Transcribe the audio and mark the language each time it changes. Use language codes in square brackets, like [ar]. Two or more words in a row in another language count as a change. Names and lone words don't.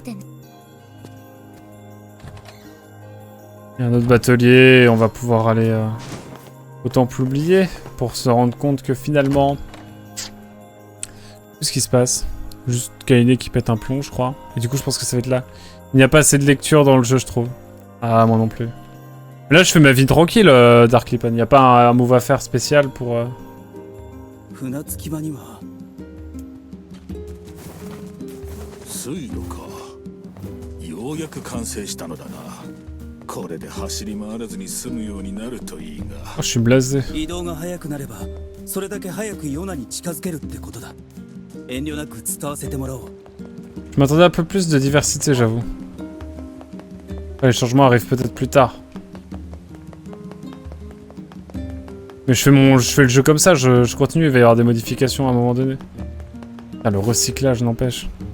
[fr] Il y a un autre batelier et on va pouvoir aller au temple oublié pour se rendre compte que finalement... Qu'est-ce qui se passe? Juste Kaine qui pète un plomb, je crois. Et du coup, je pense que ça va être là. Il n'y a pas assez de lecture dans le jeu, je trouve. Ah, moi non plus. Mais là, je fais ma vie tranquille, Dark Lipon. Il n'y a pas un move à faire spécial pour... [ja] 水路か。ようやく完成したのだな。これで走り回らずに済むようになるといいが。 [fr] Oh, je suis blasé. [ja] 移動が早くなれば、それだけ早くヨナに近づけるってことだ。遠慮なく伝わせてもらおう。 [fr] Je m'attendais à un peu plus de diversité, j'avoue. Les changements arrivent peut-être plus tard. Mais je fais le jeu comme ça, je continue, il va y avoir des modifications à un moment donné. Ah, le recyclage n'empêche.